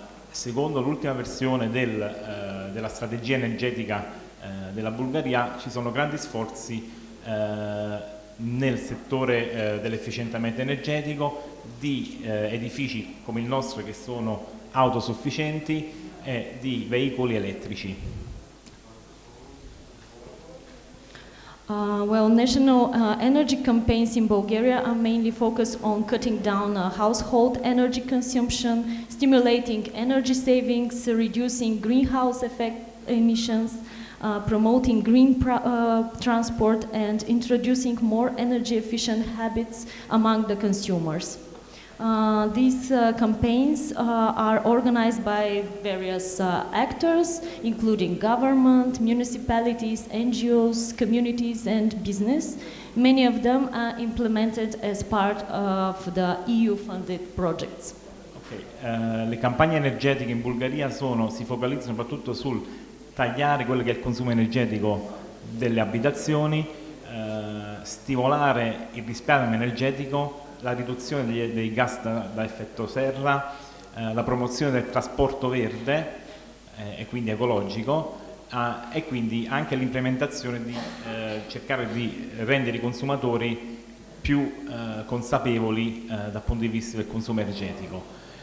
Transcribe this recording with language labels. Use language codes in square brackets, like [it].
[it] Secondo l'ultima versione della strategia energetica della Bulgaria ci sono grandi sforzi nel settore dell'efficientamento energetico di edifici come il nostro che sono autosufficienti e di veicoli elettrici. [en] National energy campaigns in Bulgaria are mainly focused on cutting down household energy consumption, stimulating energy savings, reducing greenhouse effect emissions, promoting green transport, and introducing more energy efficient habits among the consumers. These campaigns are organized by various actors, including government, municipalities, NGOs, communities, and business. Many of them are implemented as part of the EU-funded projects. Okay. [it] Le campagne energetiche in Bulgaria si focalizzano soprattutto sul tagliare quello che è il consumo energetico delle abitazioni, stimolare il risparmio energetico, la riduzione dei gas da effetto serra, la promozione del trasporto verde e quindi ecologico e quindi anche l'implementazione di cercare di rendere i consumatori più consapevoli dal punto di vista del consumo energetico.